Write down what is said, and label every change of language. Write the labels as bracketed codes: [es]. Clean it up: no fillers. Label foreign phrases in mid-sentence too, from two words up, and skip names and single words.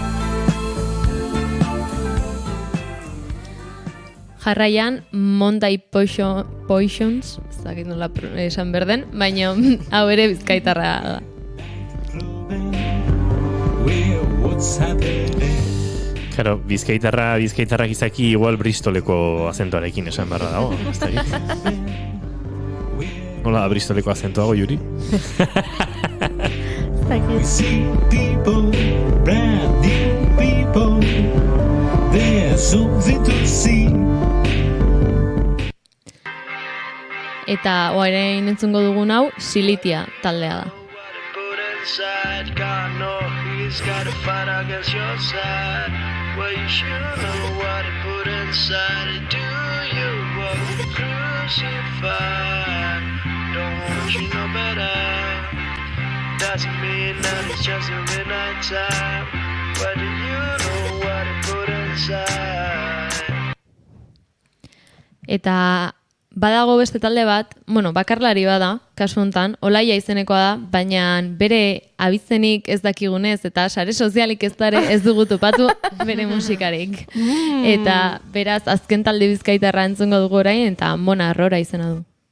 [eu] Jarraian, Monday Poisons, ez dakit nola esan berden, baina hau ere bizkaitarra da. Claro, bizkaitarrak izaki igual Bristoleko azentuarekin esan barra dago. Hola, Bristoleko azentuago, Yuri? [en] We see people, brand new people, there's something to see. [eu] Eta orain entzungo dugun hau, Silitia taldea da. [en] Side, God, no, he's got to fight against your side. Well, you should know what he put inside. Do you walk crucified? Don't you know better? Doesn't mean that it's just every night time. But do you know what he put inside? [eu] Eta badago beste talde bat, bakarlari bada, kasu hontan, Olaia izenekoa da, baina bere abizenik ez dakigunez eta sare sozialik ez dugu topatu bere musikarik. Eta beraz, azken talde bizkaitarra entzungo dugu orain, eta Mona Arrora izena du.